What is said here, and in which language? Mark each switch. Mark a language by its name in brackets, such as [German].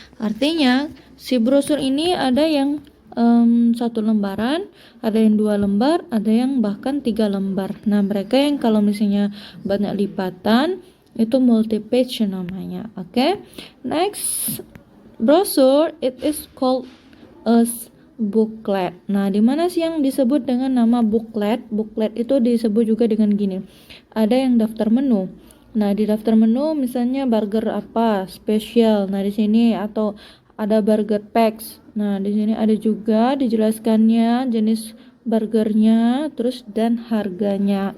[Indonesian] Artinya, si brosur ini ada yang 1 lembaran, ada yang 2 lembar, ada yang bahkan 3 lembar. Nah, mereka yang kalau misalnya banyak lipatan, itu multi-page namanya. Oke. [English] Next, brochure, it is called as booklet. [Indonesian] Nah, di mana sih yang disebut dengan nama booklet? Booklet itu disebut juga dengan gini. Ada yang daftar menu. Nah, di daftar menu misalnya burger apa, spesial. Nah, di sini atau ada burger packs. Nah, di sini ada juga dijelaskannya jenis burgernya, terus dan harganya.